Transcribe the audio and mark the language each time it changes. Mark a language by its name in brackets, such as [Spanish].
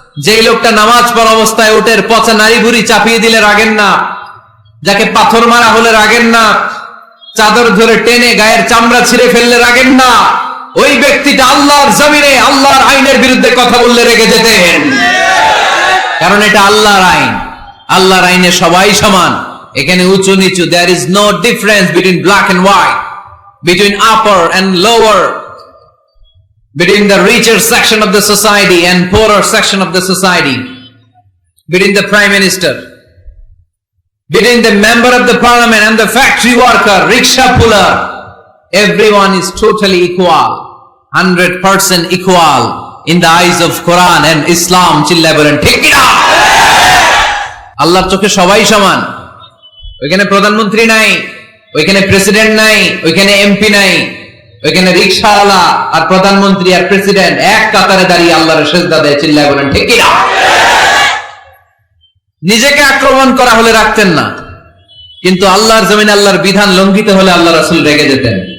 [Bangla] যেই লোকটা নামাজ পড়া অবস্থায় উটের পচা নারী ভুড়ি চাপিয়ে দিলে রাগেন না, যাকে পাথর মারা হলে রাগেন না, চাদর ধরে টেনে গায়ের চামড়া ছিঁড়ে ফেললে রাগেন না, ওই ব্যক্তিটা আল্লাহর জমিনে আল্লাহর আইনের বিরুদ্ধে কথা বললে রেগে যেতেন। কারণ এটা আল্লাহর আইন, আল্লাহর আইনে সবাই সমান। এখানে উঁচু নিচু, [English] there is no difference between black and white, between upper and lower, between the richer section of the society and poorer section of the society, between the prime minister, between the member of the parliament and the factory worker, rickshaw puller. Everyone is totally equal, 100% equal in the eyes of Quran and Islam. [Bangla] চিল্লায় বলেন ঠিক কি না? আল্লাহর চোখে সবাই সমান। ওইখানে প্রধানমন্ত্রী নাই, ওইখানে প্রেসিডেন্ট নাই, ওইখানে এমপি নাই, ওইখানে রিকশাওয়ালা আর প্রধানমন্ত্রী আর প্রেসিডেন্ট এক কাতারে দাঁড়িয়ে আল্লাহর সিজদা দেয়। চিল্লায় বলেন ঠিক কি না? নিজেকে আক্রমণ করা হলে রাখতেন না, কিন্তু আল্লাহর জমিনে আল্লাহর বিধান লঙ্ঘিত হলে আল্লাহ রাসূল রেগে যেতেন।